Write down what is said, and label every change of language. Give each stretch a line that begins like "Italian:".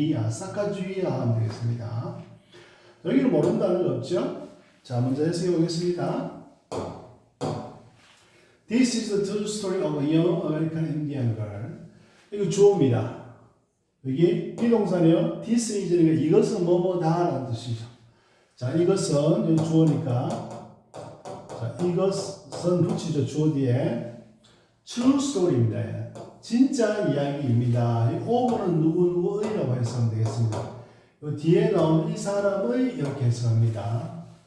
Korean: 사카주이야 하면 되겠습니다. 여기는 모른다는 거 없죠? 자, 먼저 해석해 보겠습니다.
English: This is the true story of a young American Indian girl.
Korean: 이거 주어입니다. 여기 비동사네요. This is니까 이것은 뭐뭐다라는 뜻이죠. 자, 이것은 여기 주어니까 자, 이것은 붙이죠. 주어 뒤에 true story입니다. 진짜 이야기입니다. 이 over는 누구누구의라고 해석하면 되겠습니다. 이 뒤에 나온 이 사람의 이렇게 해석합니다.